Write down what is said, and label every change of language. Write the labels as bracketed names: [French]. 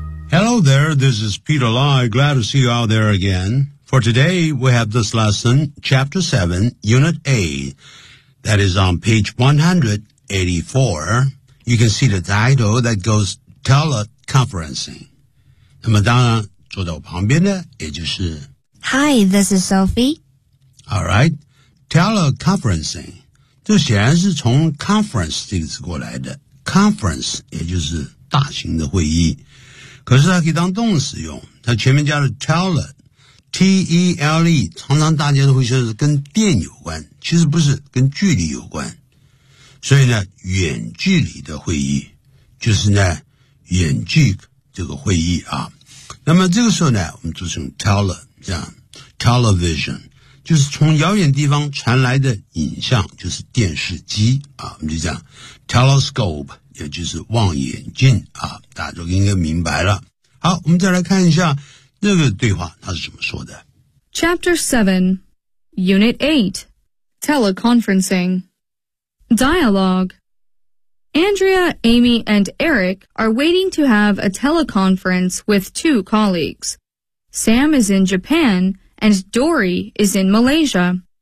[English] Hello there, this is Peter Lai. Glad to see you out there again. For today, we have this lesson, Chapter 7, Unit 8. That is on page 184. You can see the title that goes teleconferencing. [Chinese] 那么当然坐在我旁边的也就是 [English] Hi, this is Sophie. [Chinese] All right, teleconferencing. 这显然是从 conference 这个词过来的 conference 也就是大型的会议，可是它可以当动词用，它前面加了 tele T-E-L-E 常常大家都会说是跟电有关，其实不是，跟距离有关，所以呢远距离的会议就是呢远距这个会议啊，那么这个时候呢我们就是用 tele 这样 television 就是从遥远地方传来的影像，就是电视机啊，我们就讲 telescope 也就是望远镜啊，大家都应该明白了。好，我们再来看一下这个对话它是怎么说的。 [English] Chapter 7 Unit 8 Teleconferencing DialogueAndrea, Amy, and Eric are waiting to have a teleconference with two colleagues. Sam is in Japan, and Dory is in Malaysia.